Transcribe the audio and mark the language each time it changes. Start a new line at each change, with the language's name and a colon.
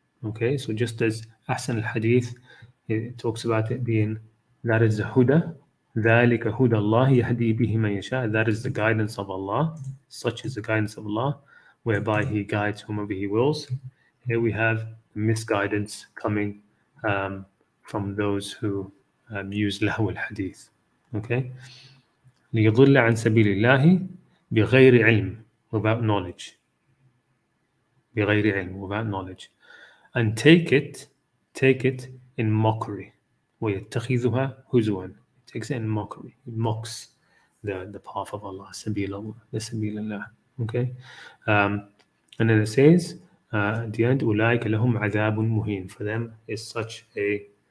English: Okay, so just as Ahsan al-Hadith, it talks about it being, that is the huda,
Arabic: ذَلِكَ هُدَى اللَّهِ يَهْدِي بِهِ مَنْ يَشَاءُ.
English: That is the guidance of Allah, such is the guidance of Allah, whereby He guides whomever He wills. Here we have misguidance coming from those who use Lahw al-Hadith.
Arabic: Okay, ليضل عن سبيل الله بغير علم,
English: without knowledge.
Arabic: بغير علم,
English: without knowledge. And take it in mockery.
Arabic: ويتخذها هزوا.
English: It takes it in mockery. It mocks the path of Allah,
Arabic: سبيل الله.
English: Okay? And then it says at the end,
Arabic: أولئك لهم عذاب مهين.
English: For them is such a